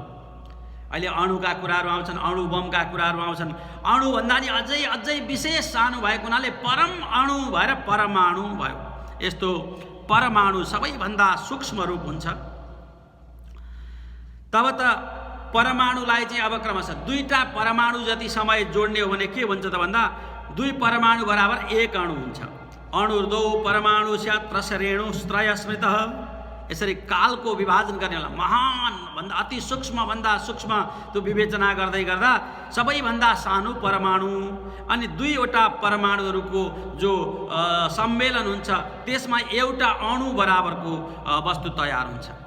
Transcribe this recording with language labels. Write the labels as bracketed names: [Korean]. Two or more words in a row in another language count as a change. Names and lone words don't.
[Nepali] अहिले अणुका कुराहरू आउँछन्, अणु बमका कुराहरू आउँछन्, अणुभन्दा नि अझै विशेष सानो भएको हुनाले परम अणु भएर परमाणु भयो। यस्तो परमाणु सबैभन्दा सूक्ष्म रूप हुन्छ। तब त परमाणुलाई चाहिँ अब क्रमशः 2टा परमाणु जति समय जोड्ने हो भने के भन्छ त भन्दा 2 परमाणु बराबर 1 अणु हुन्छ। [Sanskrit] अणुर्दौ परमाणु स्यात् प्रसरेणुस्त्रय स्मृतः। [Nepali] यसरी कालको विभाजन गर्नेलाई महान भन्दा अति सूक्ष्म भन्दा सूक्ष्म त्यो विवेचना गर्दै गर्दा सबैभन्दा सानो परमाणु अनि 2वटा परमाणुहरूको जो सम्मेलन हुन्छ त्यसमा एउटा अणु बराबरको वस्तु तयार हुन्छ।